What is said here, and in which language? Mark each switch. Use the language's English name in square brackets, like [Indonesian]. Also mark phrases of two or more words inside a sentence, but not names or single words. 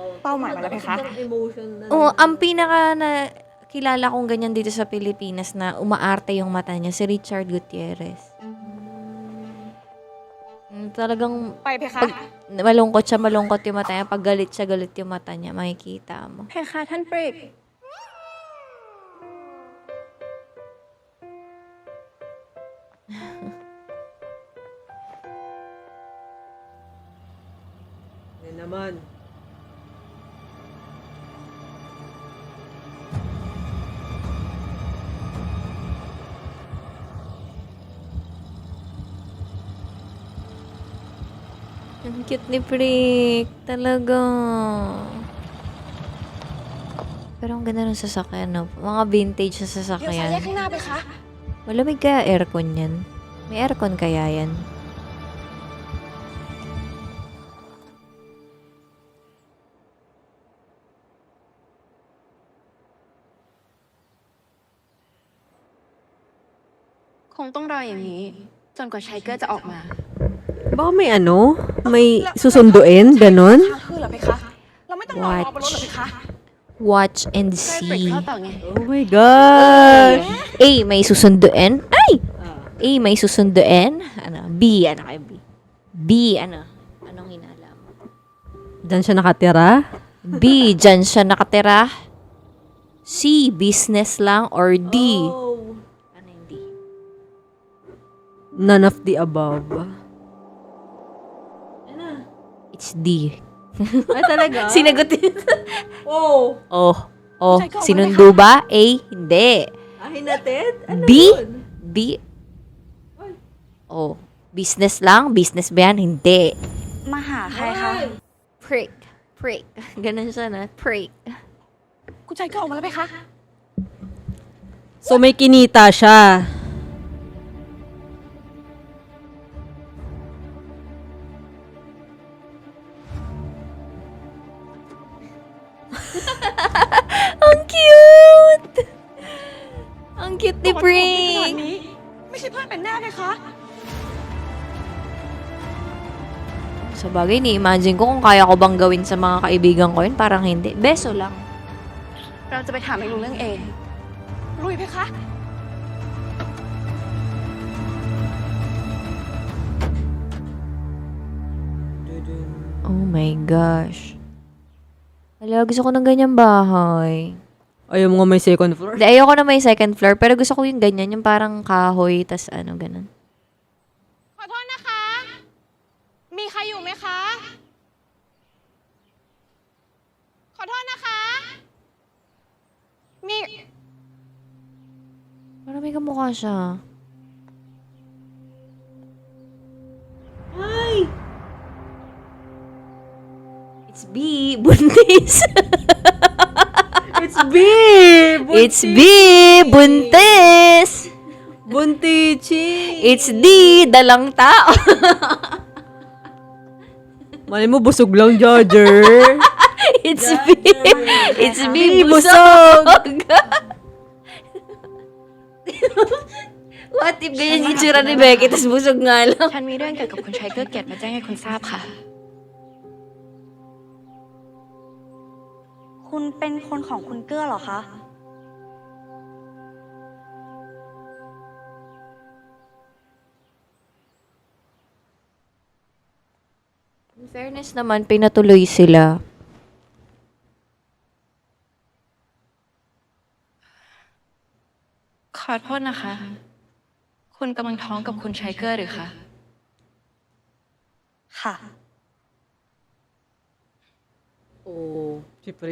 [Filipino] Oo, ang pinaka na kilala kong ganyan dito sa Pilipinas na umaarte yung mata niya, si Richard Gutierrez. Talagang malungkot yung mata niya. Pag galit siya, galit yung mata niya. Makikita mo. [Thai] เพคะท่านปริก [Filipino] Yan naman. Ang cute ni Prick. Talaga. Pero ang ganda ng sasakyan, no? Mga vintage na sasakyan. Malamig kaya aircon yan? May aircon kaya yan? [Thai] คงต้องรออย่างนี้ จนกว่าไชเกอร์จะออกมา [Filipino] Baka may may susunduin, ganon? [Thai] คือเหรอเพคะ เราไม่ต้องรอรอบนรถเหรอเพคะ [English] Watch and [Thai] ใกล้ปริก [English] see. [Thai] เข้าต่อไง [English] Oh my gosh! [Filipino] A, may susunduin? Ay! A, may susunduin? Ano? B, ano kay B? B, ano? Anong hinala mo? Diyan siya nakatira? B, dyan siya nakatira? C, business lang? Or D? Ano yung D? [English] None of the above. It's D. [Filipino] Ay, talaga? Sinagot din. Oh! Oh, sinundo ba? A, hindi. Hinatid? B? B? Oh, business lang? Business ba yan? Hindi. [Thai] มาหาใครคะ [Filipino] Prick. Ganun siya na. Prick. [Thai] คุณชายเกิดออกมาแล้วเพคะ [Filipino] So, may kinita siya. Ang cute! Ang cute ni Prick. [Thai] ไม่ใช่เพื่อนเป็นแน่เพคะ [Filipino] Sa bagay, ni-imagine ko kung kaya ko bang gawin sa mga kaibigan ko yun. Parang hindi. Beso lang. [Thai] เราจะไปถามไอ้ลุงเรื่องเอง ลุยเพคะ [English] Oh my gosh. [Filipino] Wala, gusto ko ng ganyang bahay. Ayaw mo nga may [English] second floor? [Filipino] Hindi, ayoko na may [English] second floor, [Filipino] pero gusto ko yung ganyan, yung parang kahoy, tas ano, ganun. [Thai] ขอโทษนะคะ มีใครอยู่ไหมคะ ขอโทษนะคะ มี [Filipino] Parang may kamukha siya. Ay! [English] It's B, buntis. It's B! It's B, buntis. [Filipino] Buntichi! [English] It's D, [Filipino] dalang tao. Mali mo, busog lang, Judger. [English] It's B. It's B, busog. What if [Filipino] ganyan yung tsura ni Becky, tas busog nga lang? [Thai] ฉันมีเรื่องเกี่ยวกับคุณไชเกอร์เกียรติมาแจ้งให้คุณทราบค่ะ คุณเป็นคนของคุณเกื้อเหรอคะ [English] In fairness [Filipino] naman, pinatuloy sila. [Thai] ขอโทษนะคะ คุณกำลังท้องกับคุณไชเกอร์หรือคะ ค่ะ [Filipino] Oh, si Prick.